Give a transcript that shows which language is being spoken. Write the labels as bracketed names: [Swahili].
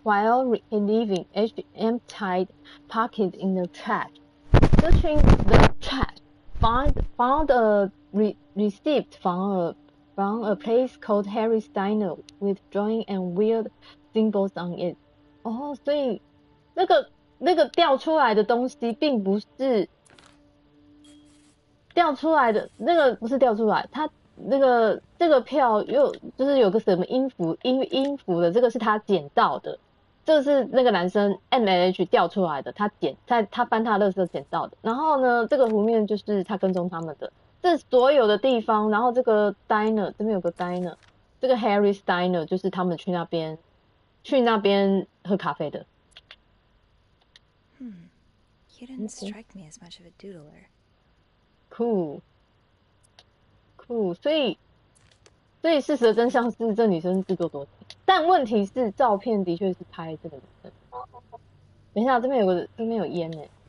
[English] While leaving, H emptied pocket in the trash. Searching the trash, found a receipt from a place called Harry's Diner with drawing and weird symbols on it. [Chinese] 哦，所以那个掉出来的东西并不是掉出来的，那个不是掉出来，它这个票就是有个什么音符的，这个是他捡到的。这是那个男生 M&H 掉出来的，他搬他的垃圾捡到的。然后呢，这个湖面就是他跟踪他们的，这所有的地方。然后这个 diner 这边有个 diner， 这个 Harry's Diner 就是他们去那边喝咖啡的。 [English] You didn't strike me as much of a doodler. [Chinese] Cool， 所以事实的真相是这女生自作多情，但问题是照片的确是拍这个女生。等一下，这边有烟欸。